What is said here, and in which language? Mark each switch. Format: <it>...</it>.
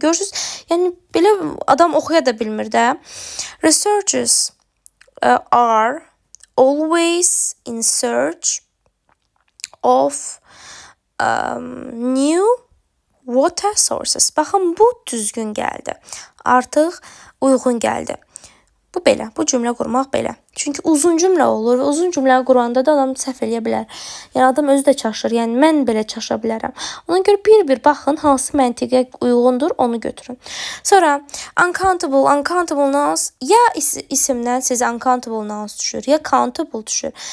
<az>Görürsünüz, yəni belə adam oxuya da bilmir də.</az> <en>Researchers are always in search of new water sources.</en> <az>Baxın, bu düzgün gəldi. Artıq uyğun gəldi. Bu belə, bu cümlə qurmaq belə. Çünki uzun cümlə olur və uzun cümləni quranda da adam səhv eləyə bilər. Yəni adam özü də çaşır. Yəni mən belə çaşa bilərəm. Ona görə bir baxın hansı məntiqə uyğundur, onu götürün. Sonra uncountable nouns, ya isimdən sizə uncountable nouns düşür, ya countable düşür.</az>